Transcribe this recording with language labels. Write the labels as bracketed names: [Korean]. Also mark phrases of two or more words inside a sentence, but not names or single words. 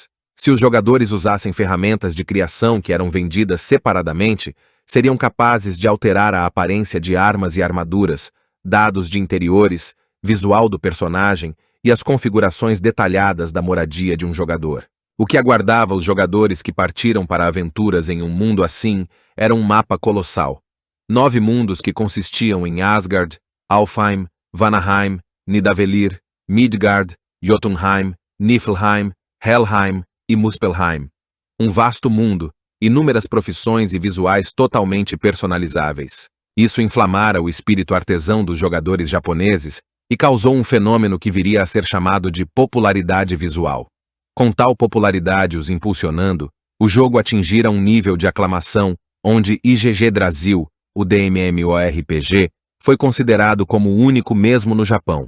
[Portuguese] Se os jogadores usassem ferramentas de criação que eram vendidas separadamente, seriam capazes de alterar a aparência de armas e armaduras, dados de interiores, visual do personagem e as configurações detalhadas da moradia de um jogador. O que aguardava os jogadores que partiram para aventuras em um mundo assim era um mapa colossal. 9 mundos que consistiam em Asgard, Alfheim, Vanaheim, Nidavellir, Midgard, Jotunheim, Niflheim, Helheim e Muspelheim. Um vasto mundo, inúmeras profissões e visuais totalmente personalizáveis. Isso inflamara o espírito artesão dos jogadores japoneses e causou um fenômeno que viria a ser chamado de popularidade visual. Com tal popularidade os impulsionando, o jogo atingira um nível de aclamação onde IGG Drasil, o DMMORPG, foi considerado como o único mesmo no Japão.